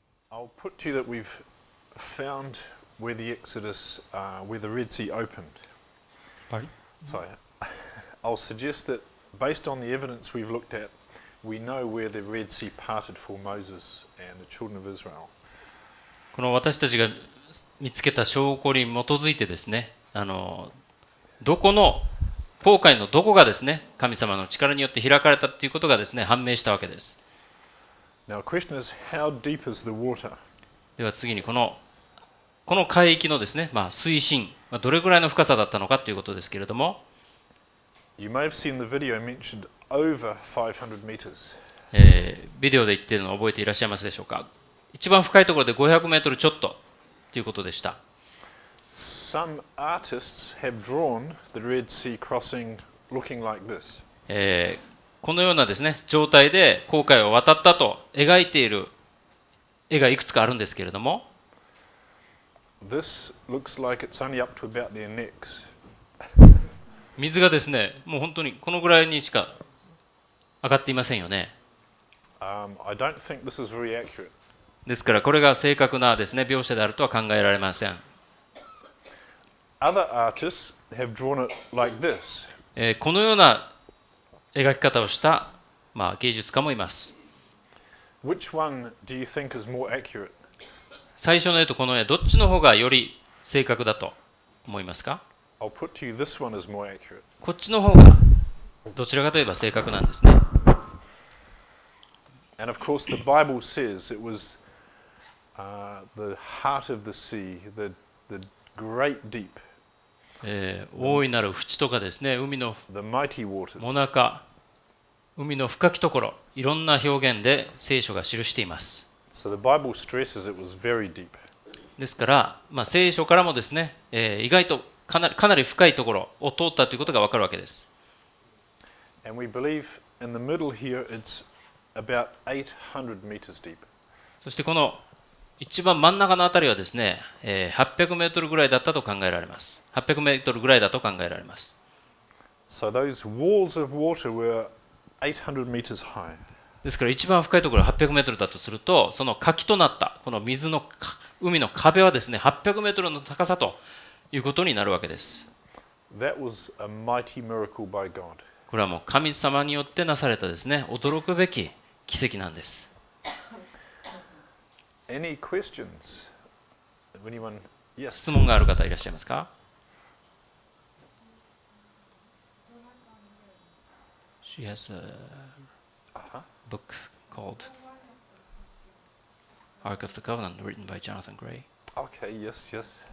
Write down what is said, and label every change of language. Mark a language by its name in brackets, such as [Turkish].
[English] I'll put to you that we've found where the Exodus, where the Red Sea opened. Pardon? Sorry. I'll suggest that based on the evidence we've looked at, we know where the Red Sea parted for Moses and the children of Israel. [Japanese] この私たちが見つけた証拠に基づいてですね、どこの紅海のどこがですね、神様の力によって開かれたということがですね、判明したわけです。 [English] Now, the question is, how deep is the water? [Japanese] では次にこの海域のですね、水深、どれぐらいの深さだったのかということですけれども、 [English] You may have seen the video mentioned over 500 meters. [Japanese] ビデオで言っているのを覚えていらっしゃいますでしょうか。一番深いところで500メートルちょっとということでした。 [English] Some artists have drawn the Red Sea crossing looking like this. [Japanese] このようなですね状態で紅海を渡ったと描いている絵がいくつかあるんですけれども、 [English] This looks like it's only up to about their necks. [Japanese] 水がですねもう本当にこのぐらいにしか上がっていませんよね。 [English] I don't think this is very accurate. [Japanese] ですからこれが正確なですね描写であるとは考えられません。 [English] Other artists have drawn it like this. [Japanese] このような描き方をした、芸術家もいます。 [English] Which one do you think is more accurate? [Japanese] 最初の絵とこの絵、どっちの方がより正確だと思いますか？ [English] I'll put to you this one is more accurate. [Japanese] こっちの方がどちらかといえば正確なんですね。 [English] And of course, the Bible says it was the heart of the sea, the great deep, [Japanese] 大いなる淵とかですね、海の [English] the mighty waters. [Japanese] もなか、海の深きところ、いろんな表現で聖書が記しています。 [English] So the Bible stresses it was very deep. [Japanese] ですから、聖書からもですね、意外とかなり深いところを通ったということがわかるわけです。 [English] And we believe in the middle here it's about 800 meters deep. [Japanese] そしてこの一番真ん中のあたりはですね、800メートルぐらいだったと考えられます。 800メートルぐらいだと考えられます。 [English] So those walls of water were 800 meters high. [Japanese] ですから一番深いところは800メートルだとすると、その垣となったこの海の壁はですね、800メートルの高さということになるわけです。 [English] That was a mighty miracle by God. [Japanese] これはもう神様によってなされたですね、驚くべき奇跡なんです。 [English] Any questions? Anyone? Yes. [Japanese] 質問がある方いらっしゃいますか？ [English] She has a book called Ark of the Covenant written by Jonathan Gray. Okay, yes, yes.